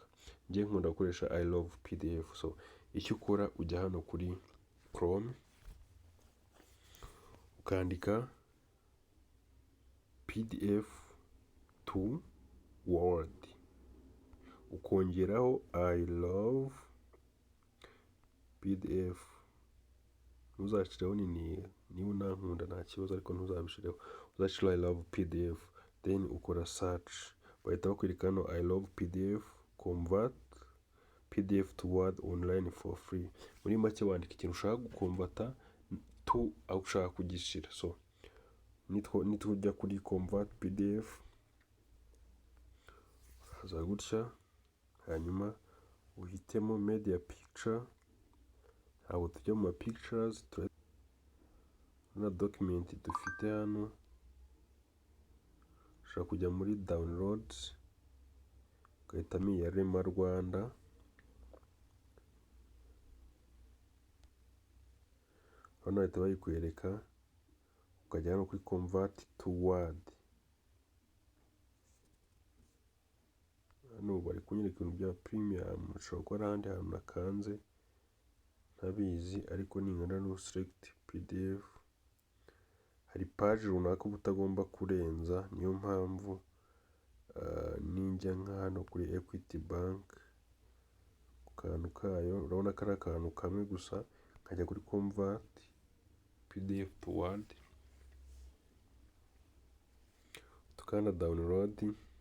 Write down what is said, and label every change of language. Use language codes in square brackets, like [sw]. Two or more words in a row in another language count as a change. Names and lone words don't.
[rw] Ngiye nkunda gukoresha I love PDF. So icyo ukora ujya hano kuri Chrome ukandika [en] PDF to Word, [rw] ukongeraho I love PDF. Ntuzashyireho niba unankunda nta kibazo, ariko ntuzabishireho, uzashyiraho I love PDF, then ukora search. Bahita bakwereka hano I love PDF, [en] convert PDF to Word online for free. [rw] Muri make wandika ikintu ushaka gukomvata to aho ushaka kugishyira. So nitujya kuri [en] convert PDF [rw] haza gutya, hanyuma uhitemo [en] media picture. [rw] Ntabwo tujya mu ma pictures, na document dufite hano ushobora kujya muri downloads ugahitamo iya Rema Rwanda, hano bahita bayikwereka, ukajya hano kuri [en] convert to Word. [rw] Hano bari kunyereka ibintu bya premium, ushobora kuba ari ahandi hantu nakanze ntabizi, ariko ningana no [en] select PDF. [rw] Hari page runaka uba utagomba kurenza, niyo mpamvu ninjya nka hano kuri Equity Bank ku kantu kayo, urabona ko ari akantu kamwe gusa, nkajya kuri [en] convert PDF to Word, [rw] tukanda download.